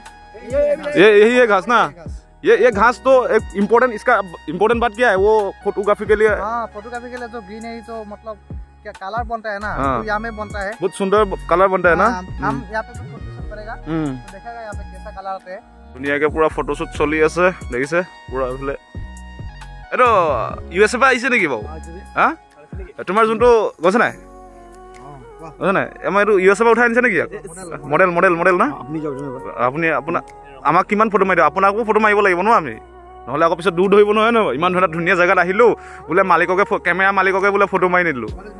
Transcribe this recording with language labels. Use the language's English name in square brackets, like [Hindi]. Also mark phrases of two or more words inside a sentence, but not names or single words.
[Hindi] यही है घास ना, ये घास तो एक इम्पोर्टेंट, इसका इम्पोर्टेंट बात क्या है, वो फोटोग्राफी के लिए। हाँ, फोटोग्राफी के लिए जो ग्रीनरी जो मतलब क्या कलर बनता है ना, तो यहाँ में बनता है, बहुत सुंदर कलर बनता है ना। हम यहाँ पे फोटोशूट करेगा, तो देखेगा यहाँ पे कैसा कलर आता है। दुनिया के पूरा फोटोशूट चली [Assamese] আছে দেখিছে পুরা এফালে। এটো ইউএসএ পৰা আহিছে নেকি বাবু? হা তোমাৰ যোনটো গৈছে নাই? গৈছে নাই? আমাৰ এইটো ইউএসএ পৰা উঠাই আনিছে নেকি? মডেল না? আপুনি আপোনাৰ আমাক কিমান ফটো মাৰি দিও? আপোনাকো ফটো মাৰিব লাগিব ন আমি, নহলে আকৌ পিছত দূৰ ধৰিব নহয় ন। ইমান ধুনীয়া জেগাত আহিলো বোলে মালিককে কেমেৰা মালিককে বোলে ফটো মাৰি নিদিলো।